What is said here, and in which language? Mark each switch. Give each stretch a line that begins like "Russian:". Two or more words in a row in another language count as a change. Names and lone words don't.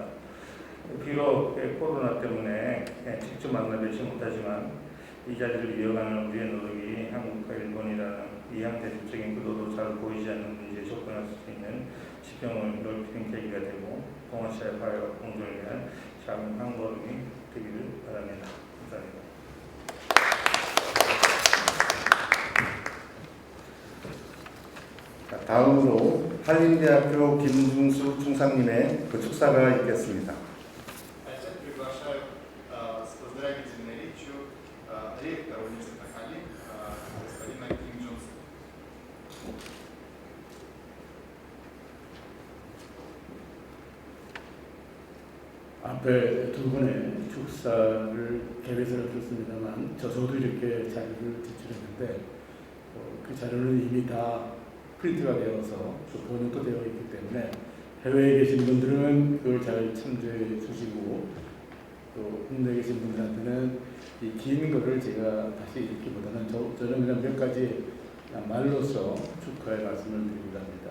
Korean: 비록 코로나 때문에 직접 만나 뵙지 못하지만 이 자리를 이어가는 우리의 노력이 한국과 일본이라는 이양 대립적인 구도도 잘 보이지 않는 문제에 접근할 수 있는 지평을 넓히는 계기가 되고 동아시아의 화해와 공존을 위한 작은 한 걸음이 되기를 바랍니다. 감사합니다. 다음으로 한림대학교 김중수 총장님의 그 축사가 있겠습니다.
Russian: Опять приглашаю с поздравительной речью ректора университета Халим господина Ким Джун Су.
Korean: 앞에 두 분의 축사를 개회서를 줬습니다만 저도 이렇게 자료를 제출했는데 그 자료는 이미 다 프린트가 되어서 또 번역도 되어 있기 때문에 해외에 계신 분들은 그걸 잘 참조해 주시고 또 국내에 계신 분들한테는 이 긴 거를 제가 다시 읽기보다는 저는 그냥 몇 가지 말로써 축하의 말씀을 드립니다.